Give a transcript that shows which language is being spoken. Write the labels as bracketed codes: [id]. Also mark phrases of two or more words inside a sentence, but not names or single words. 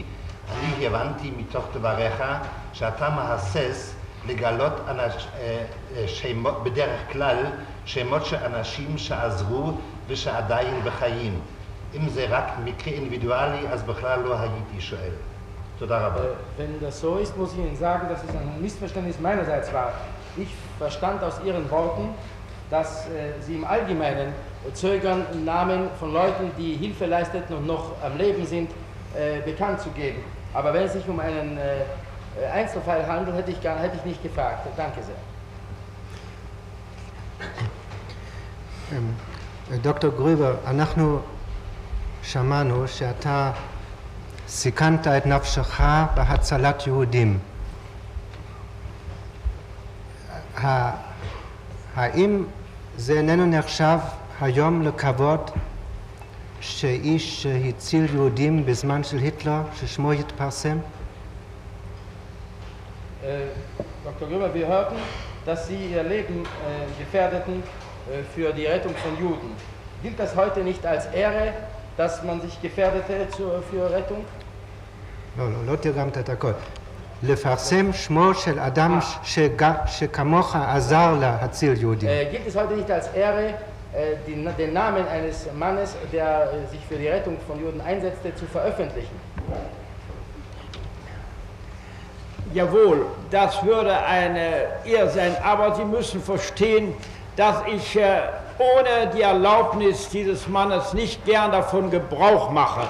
[he] אני הבנתי מתוך דבריך שאתה מהסס לגלות בדרך כלל שמות של אנשים שעזרו ושעדיין בחיים. אם זה רק מקרה אינדיבידואלי, אז בכלל לא הייתי שואל. תודה רבה. [de] Wenn das so ist, muss ich Ihnen sagen, dass es ein Missverständnis meinerseits war. Ich verstand aus Ihren Worten, dass Sie im Allgemeinen zögern, Namen von Leuten, die Hilfe leisteten und noch am Leben sind, bekannt zu geben. Aber wenn es sich um einen Einzelfall handelt, hätte ich nicht gefragt. Danke sehr. [he] דוקטור גרובר, אנחנו שמענו שאתה סיכנת את נפשך בהצלת יהודים. האם זה איננו נחשב היום לכבוד שאיש הציל יהודים בזמן של היטלר, ששמו יתפרסם? [de] Dr. Gröber, wir hörten, dass Sie Ihr Leben gefährdeten für die Rettung von Juden. Gilt das heute nicht als Ehre, dass man sich gefährdete für Rettung? [he] לא תרגמת את הכל. לפרסם שמו של אדם שכמוך עזר להציל יהודים. [de] Gilt es heute nicht als Ehre, den Namen eines Mannes, der sich für die Rettung von Juden einsetzte, zu veröffentlichen? Jawohl, das würde eine Ehre sein, aber Sie müssen verstehen, dass ich ohne die Erlaubnis dieses Mannes nicht gern davon Gebrauch mache.